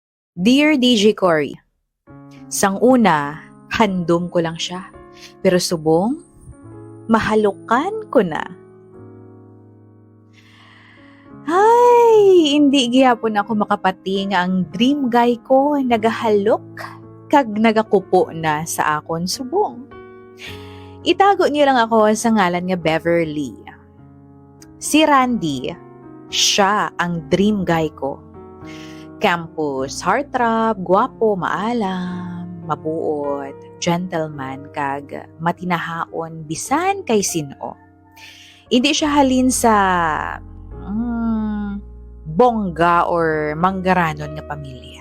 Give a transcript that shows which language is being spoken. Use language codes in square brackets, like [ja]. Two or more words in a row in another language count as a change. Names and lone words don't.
[en] Dear DJ Cory, [hil] sang una, handom ko lang siya. Pero subong, mahalukan ko na. Ay, hindi gyapon ako makapati nga ang dream guy ko nagahalok kag nagakupo na sa akon subong. Itago niyo lang ako sa ngalan nga Beverly. Si Randy, siya ang dream guy ko. [en] Campus heartthrob, [hil] guwapo, maalam, mabuot, gentleman, kag matinahaon bisan kay sino. Hindi siya halin sa bongga or manggaranon nga pamilya.